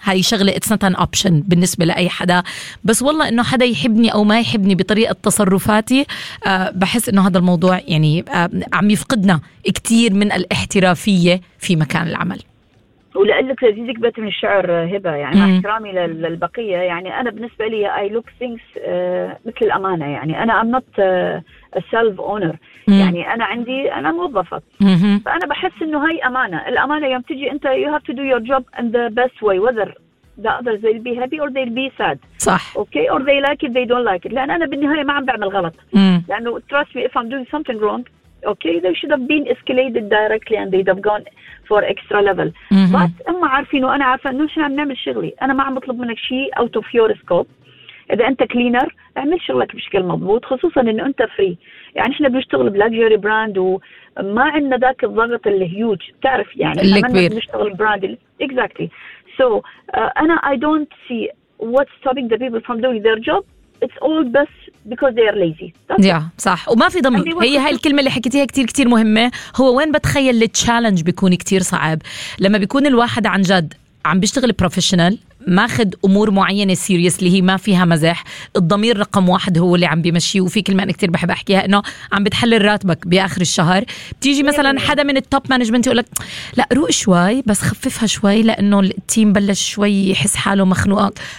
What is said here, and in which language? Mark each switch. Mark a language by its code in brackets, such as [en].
[ar] هاي شغلة [en] it's not an option [ar] بالنسبة لأي حدا، بس والله إنه حدا يحبني أو ما يحبني بطريقة تصرفاتي بحس إنه هذا الموضوع يعني عم يفقدنا كتير من الاحترافية في مكان العمل. ولقلك لذيذك بيت من الشعر هبة، يعني مع احترامي للبقية، يعني أنا بالنسبة لي [en] I look things [ar] مثل الأمانة، يعني أنا [en] I'm not a self-owner. [ar] يعني أنا عندي أنا موظفة، فأنا بحس إنه هاي أمانة. الأمانة يوم تجي أنت [en] you have to do your job in the best way whether the others they'll be happy or they'll be sad. [ar] صح. [en] okay or they like it they don't like it، [ar] لأن أنا بالنهاية ما عم بعمل غلط. لأنه [en] trust me if I'm doing something wrong okay they should have been escalated directly and they'd have gone for extra level. [ar] but اما عارفين وانا عارفة انه شنو عم نعمل شغلي، انا ما عم بطلب منك شيء [en] out of your scope. [ar] اذا انت كلينر اعمل شغلك بشكل مضبوط، خصوصا انه انت فري. يعني احنا بنشتغل بلاكجوري براند وما عندنا ذاك الضغط اللي هيوج، تعرف يعني اللي كبير بنشتغل براند. exactly. [en] so انا I don't see what's stopping the people from doing their job. It's all best because they are lazy. [ar] Yeah, صح. وما في ضمير. هي هاي الكلمة اللي حكيتيها كتير كتير مهمة. هو وين بتخيل التشالنج بيكون كتير صعب؟ لما بيكون الواحد عن جد عم بيشتغل بروفيشنال، ماخد أمور معينة سيريس اللي هي ما فيها مزح، الضمير رقم واحد هو اللي عم بيمشي. وفي كلمة أنا كتير بحب أحكيها إنه عم بتحلل راتبك بآخر الشهر، بتيجي مثلا حدا من التوب مانجمنت يقولك لا روق شوي بس خففها شوي لأنه التيم بلش شوي يحس حاله مخنوق.